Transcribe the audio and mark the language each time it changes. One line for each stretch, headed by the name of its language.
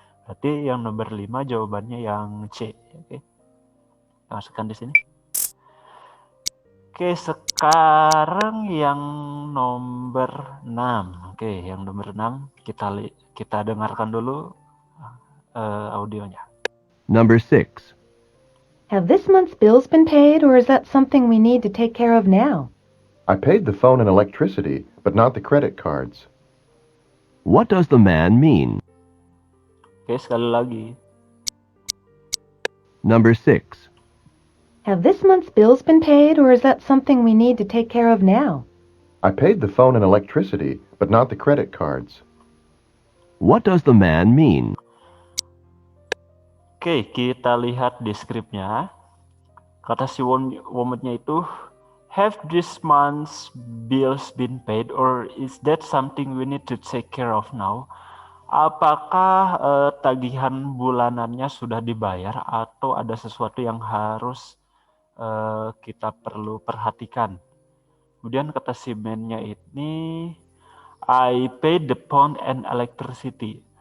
Indonesian: Berarti yang nomor 5 jawabannya yang C. Oke. Masukkan di sini. Oke, sekarang yang nomor 6. Oke, yang nomor 6 kita dengarkan dulu audionya.
English: Number 6. Have this month's bills been paid, or is that something we need to take care of now? I paid the phone and electricity, but not the credit cards. What does the man mean?
Indonesian: Oke, sekali lagi.
English: Number 6. Have this month's bills been paid, or is that something we need to take care of now? I paid the phone and electricity, but not the credit cards. What does the man mean?
Indonesian: Oke, kita lihat di skripnya. Kata si woman-nya itu,
English: have this month's bills been paid, or is that something we need to take care of now?
Indonesian: Apakah tagihan bulanannya sudah dibayar atau ada sesuatu yang harus kita perlu perhatikan? Kemudian kata si man-nya ini,
English: I paid the phone and electricity.